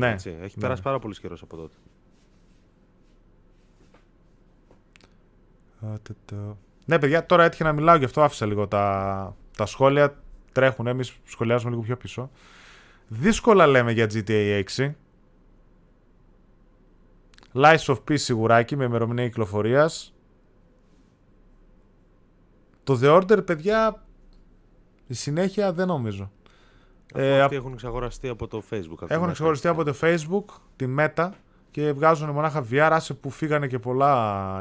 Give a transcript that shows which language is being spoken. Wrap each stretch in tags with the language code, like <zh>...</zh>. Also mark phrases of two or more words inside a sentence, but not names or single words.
<el>ναι, έτσι. Έχει περάσει πάρα πολύ καιρός από τότε. Ναι, παιδιά, τώρα έτυχε να μιλάω, γι' αυτό άφησα λίγο τα σχόλια. Τρέχουν, εμείς σχολιάζουμε λίγο πιο πίσω. Δύσκολα λέμε για GTA 6. Lies of Peace σιγουράκι με ημερομηνία κυκλοφορίας. Το The Order, παιδιά, η συνέχεια δεν νομίζω. Αυτοί έχουν εξαγοραστεί από το Facebook. Έχουν εξαγοραστεί από το Facebook, τη Meta, και βγάζουν μονάχα VR, άσε που φύγανε και πολλά.</el>